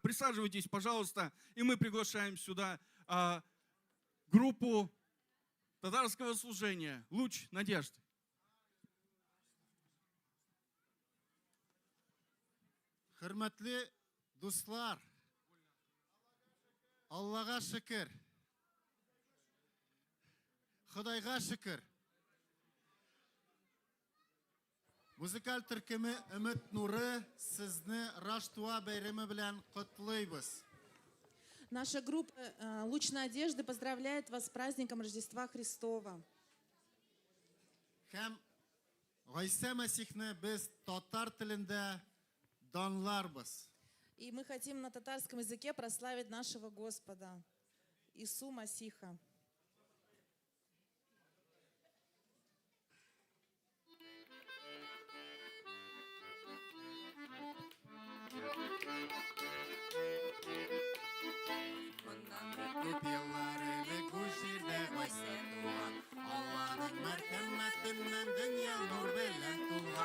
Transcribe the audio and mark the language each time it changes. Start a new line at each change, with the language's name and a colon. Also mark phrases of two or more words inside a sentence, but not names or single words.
Russian: Присаживайтесь, пожалуйста, и мы приглашаем сюда группу татарского служения «Луч надежды».
Tatar: Хөрмәтле дуслар, Аллаға шөкер, Худайға шөкер. Музыкаль төркеме Өмет нуры сезне Раштуа бәйреме белән котлыйбыз.
Russian: Наша группа «Луч надежды» поздравляет вас с праздником Рождества Христова.
Tatar: Һәм Гайса Мәсихне без татар телендә данларбыз.
Russian: И мы хотим на татарском языке прославить нашего Господа, Ису Масиха.
Tatar: Күп еллар элек бу җирдә Гайса туган, Алланың мәрхәмәтеннән дөнья нур белән тулган.